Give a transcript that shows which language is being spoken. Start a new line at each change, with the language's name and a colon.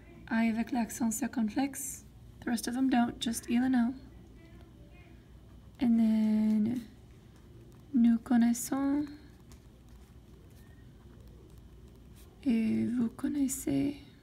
French: I avec l'accent circonflexe.
English: The rest of them don't, just il and elle. And then
French: nous connaissons et vous connaissez.